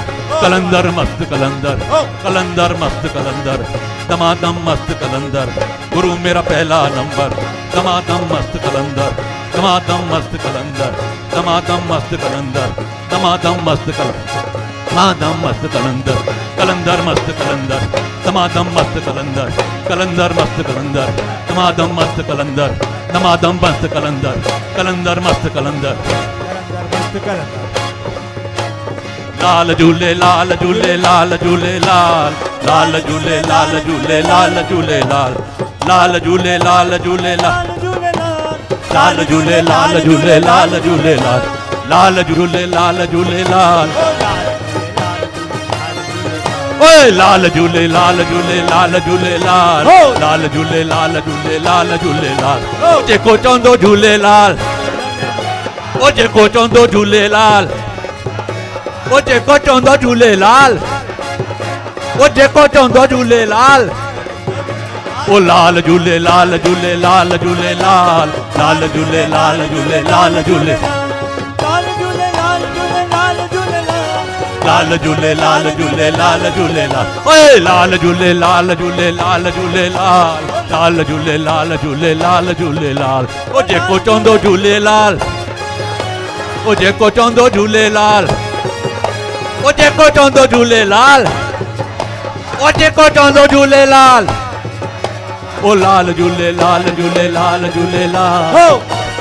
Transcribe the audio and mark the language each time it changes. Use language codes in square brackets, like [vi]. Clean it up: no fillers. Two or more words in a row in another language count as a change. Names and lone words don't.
[hi] कलंदर मस्त कलंदर, कलंदर मस्त कलंदर, दमादम मस्त कलंदर, गुरु मेरा पहला नंबर, दमादम मस्त कलंदर, दमादम मस्त कलंदर, दमादम मस्त कलंदर, दमादम मस्त कलंदर, दमादम मस्त कलंदर, कलंदर मस्त कलंदर, दमादम मस्त कलंदर, कलंदर मस्त कलंदर, दमादम मस्त कलंदर, दमादम मस्त कलंदर, कलंदर मस्त कलंदर, मस्त कलंदर [sd] लाल झूले लाल झूले लाल झूले लाल, लाल झूले लाल झूले लाल झूले लाल, लाल झूले लाल झूले लाल, लाल झूले लाल झूले लाल झूले लाल, लाल झूले लाल झूले लाल, ओए लाल झूले लाल झूले लाल झूले लाल, लाल झूले लाल झूले लाल झूले लाल, जेको चवंदो झूलेलाल, ओ जेको चवंदो झूलेलाल, ओ जेको चवंदो झूलेलाल, ओ जेको चवंदो झूलेलाल, ओ लाल झूले लाल झूले लाल झूले लाल, लाल झूले लाल झूले लाल झूले, लाल झूले लाल झूले लाल झूले लाल, ओए लाल झूले लाल झूले लाल झूले लाल, लाल झूले लाल झूले लाल झूले लाल, ओ जेको चवंदो झूलेलाल, ओ जेको चवंदो झूलेलाल, ओ जेको चवंदो झूलेलाल, ओ जेको चवंदो झूलेलाल, ओ लाल झूले लाल झूले लाल झूले लाल,